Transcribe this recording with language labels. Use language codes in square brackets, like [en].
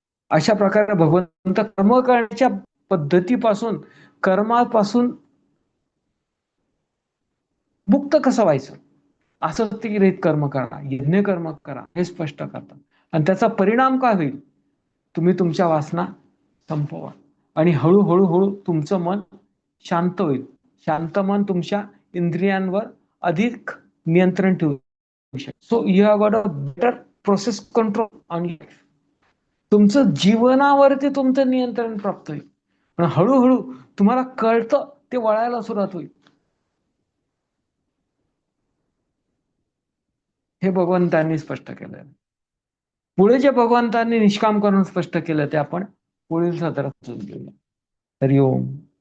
[mr] अशा प्रकारे भगवंत कर्म करण्याच्या पद्धतीपासून, कर्मापासून मुक्त कसं व्हायचं, आसक्तीरहित कर्म करा, यज्ञ कर्म करा हे स्पष्ट करतात. आणि त्याचा परिणाम काय होईल? तुम्ही तुमच्या वासना संपवा आणि हळूहळू तुमचं मन शांत होईल. शांत मन तुमच्या इंद्रियांवर अधिक नियंत्रण ठेवू शकते. [en] So you have got a better process control on life. [mr] तुमचं जीवनावरती तुमचं नियंत्रण प्राप्त होईल. पण हळूहळू तुम्हाला कळतं ते वळायला सुरुवात होईल. हे भगवंतांनी स्पष्ट केलं. पुढे जे भगवंतांनी निष्काम करून स्पष्ट केलं ते आपण पुढील सत्रात घेऊया. हरिओम.